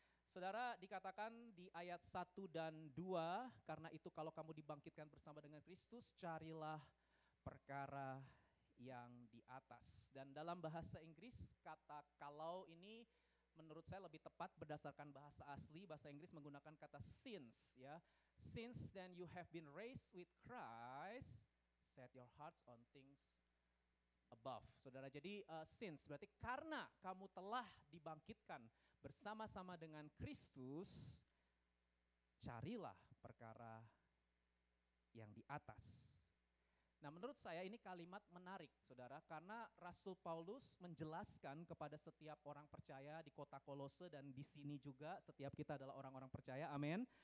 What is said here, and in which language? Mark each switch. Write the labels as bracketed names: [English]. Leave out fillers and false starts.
[Indonesian] Saudara, dikatakan di ayat 1 dan 2, karena itu kalau kamu dibangkitkan bersama dengan Kristus, carilah perkara yang di atas. Dan dalam bahasa Inggris, kata kalau ini menurut saya lebih tepat berdasarkan bahasa asli, bahasa Inggris menggunakan kata since, ya. [English] Since then you have been raised with Christ, set your hearts on things above. [Indonesian] Saudara, jadi since berarti karena kamu telah dibangkitkan bersama-sama dengan Kristus, carilah perkara yang di atas. Nah, menurut saya ini kalimat menarik, saudara, karena Rasul Paulus menjelaskan kepada setiap orang percaya di kota Kolose dan di sini juga setiap kita adalah orang-orang percaya, amin.